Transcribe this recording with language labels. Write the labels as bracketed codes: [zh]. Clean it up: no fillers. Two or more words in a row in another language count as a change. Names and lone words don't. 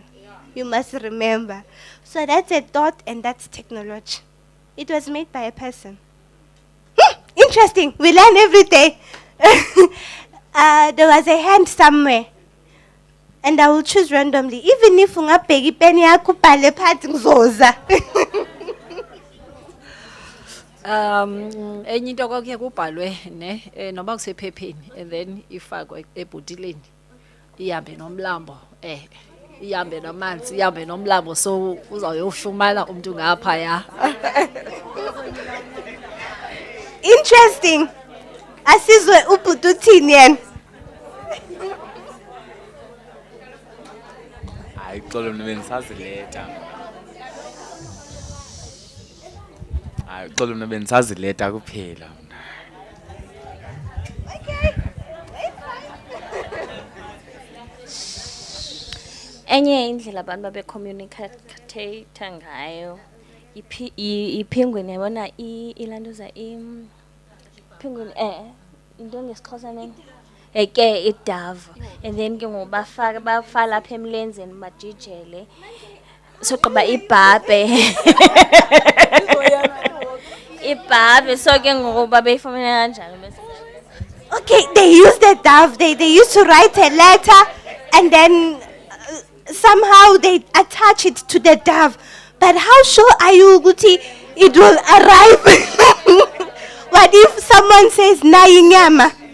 [en] You must remember. So that's a thought and that's technology. It was made by a person. Interesting. We learn every day. There was a hand somewhere. And I will choose randomly. Even if [zu] ungabheki pen yakho ubhale phansi ngizoza. [xh] Enye into kwakuye kubhalwe ne noma kusephepheni [en] and then [xh] ifakwe ebhutileni ihambe nomlambo ihambe namanzi ihambe nomlambo so uzawuyofumana umuntu ngapha ya. [en] Interesting. [xh] Asizwe ubhuti uthini yena. Hayi xolo mna bendisazileta. Hayi xolo mna bendisazileta kuphela mna. [en] Okay. [xh] Enye indlela abantu babecommunicate ngayo iphingweni yabona ilanduza iphingweni into ngesixhosa nene ke idove [en] and then [xh] ke ngobafaka bafala lapha emlenzeni majijele soqaba ibhabhe ibhabhe so ke ngoba beyifumana kanjalo bese. [en] Okay, they use the dove. They used to write a letter and then somehow they attach it to the dove. But how sure are you, Guti, it will arrive? What if someone says Nayinyama?